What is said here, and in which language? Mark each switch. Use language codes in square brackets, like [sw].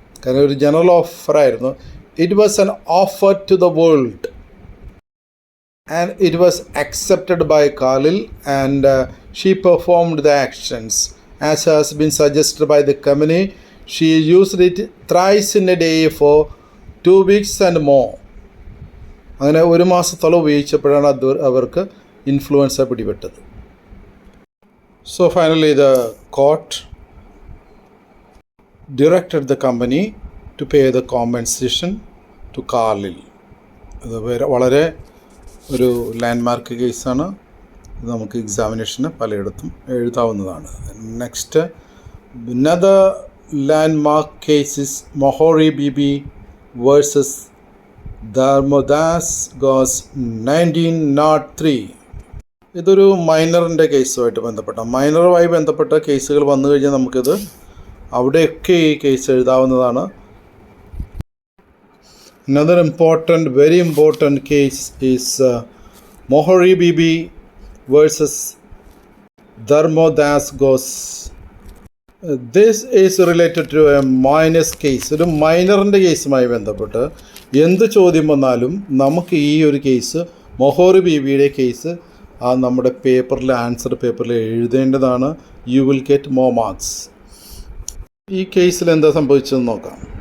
[ml] കാരണം ഒരു general ഓഫറായിരുന്നു. [en] It was an offer to the world and it was accepted by Carlill and she performed the actions as has been suggested by the company. She used it thrice in a day for 2 weeks and more. [ml] അങ്ങനെ 1 മാസത്തോളം ഉപയോഗിച്ചപ്പോഴാണ് അവർക്ക് influenza പിടിപെട്ടത്. [en] So finally the court directed the company to pay the compensation to Carlyle. [ml] ഇത് വളരെ ഒരു landmark കേസാണ്. ഇത് നമുക്ക് എക്സാമിനേഷന് പലയിടത്തും എഴുതാവുന്നതാണ്. [en] Next another landmark case is Mohori Bibi versus Dharmodas Ghosh 1903. [ml] ഇതൊരു മൈനറിൻ്റെ കേസുമായിട്ട് മൈനറുമായി ബന്ധപ്പെട്ട കേസുകൾ വന്നു കഴിഞ്ഞാൽ നമുക്കിത് അവിടെയൊക്കെ ഈ കേസ് എഴുതാവുന്നതാണ്. [en] Another very important case is Mohori Bibi versus Dharmodas Ghosh. This is related to a minors case. [ml] ഒരു മൈനറിൻ്റെ കേസുമായി ബന്ധപ്പെട്ട് എന്ത് ചോദ്യം വന്നാലും നമുക്ക് ഈ ഒരു കേസ്, മൊഹോറി ബീബിയുടെ കേസ്, നമ്മുടെ പേപ്പറിൽ ആൻസർ പേപ്പറിൽ എഴുതേണ്ടതാണ്. [en] You will get more marks. [ml] ഈ കേസിൽ എന്താ സംഭവിച്ചതെന്ന് നോക്കാം.